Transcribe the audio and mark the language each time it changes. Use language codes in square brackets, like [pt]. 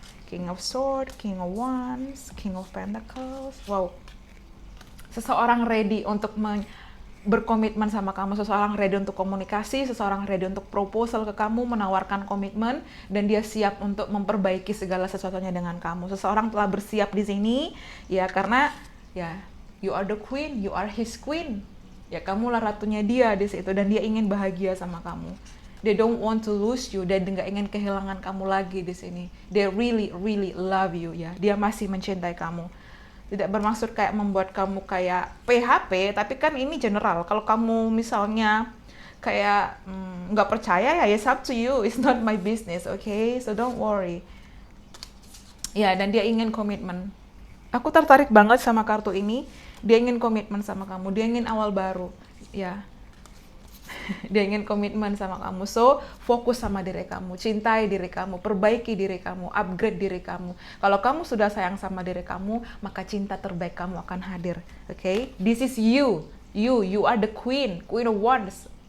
[en] King of Swords, King of Wands, King of Pentacles. Wow. [id] Seseorang ready untuk berkomitmen sama kamu, seseorang ready untuk komunikasi, seseorang ready untuk proposal ke kamu, menawarkan komitmen, dan dia siap untuk memperbaiki segala sesuatunya dengan kamu. Seseorang telah bersiap di sini, ya, karena ya, [en] you are the queen, you are his queen. [id] Ya, kamulah ratunya dia di situ, dan dia ingin bahagia sama kamu. [en] They don't want to lose you, [id] dia nggak ingin kehilangan kamu lagi di sini. [en] They really love you, ya. [id] Dia masih mencintai kamu. Tidak bermaksud kayak membuat kamu kayak PHP, tapi kan ini general. Kalau kamu misalnya kayak nggak percaya, ya [en] it's up to you, it's not my business, okay? So don't worry. [id] Ya, dan dia ingin komitmen. Aku tertarik banget sama kartu ini. Dia ingin komitmen sama kamu, dia ingin awal baru, ya. Dia ingin komitmen sama kamu. So, fokus sama diri kamu, cintai diri kamu, perbaiki diri kamu, upgrade diri kamu. Kalau kamu sudah sayang sama diri kamu, maka cinta terbaik kamu akan hadir. [en] Okay? This is you. You are the queen of wands.